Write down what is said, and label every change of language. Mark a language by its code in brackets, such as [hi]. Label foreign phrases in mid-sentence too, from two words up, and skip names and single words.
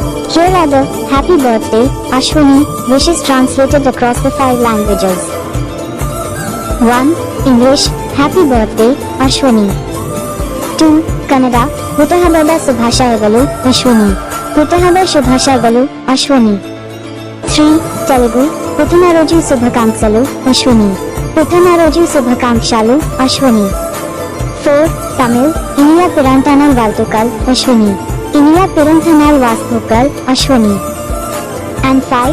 [en] Here are the happy birthday Ashwini wishes translated across the 5 languages. 1. English, happy birthday Ashwini. 2. Kannada, [kn] ಹುಟ್ಟುಹಬ್ಬದ ಶುಭಾಶಯಗಳು ಅಶ್ವಿನಿ. ಹುಟ್ಟುಹಬ್ಬ ಶುಭಾಶಯಗಳು ಅಶ್ವಿನಿ. 3. [te] Telugu, పుట్టినరోజు శుభాకాంక్షలు అశ్విని. పుట్టినరోజు శుభాకాంక్షలు అశ్విని. 4. [ta] Tamil, இனிய பிறந்தநாள் வாழ்த்துகள் అశ్విని. இனிய பிறந்தநாள் வாஸ்துகள் అశ్విని. And 5.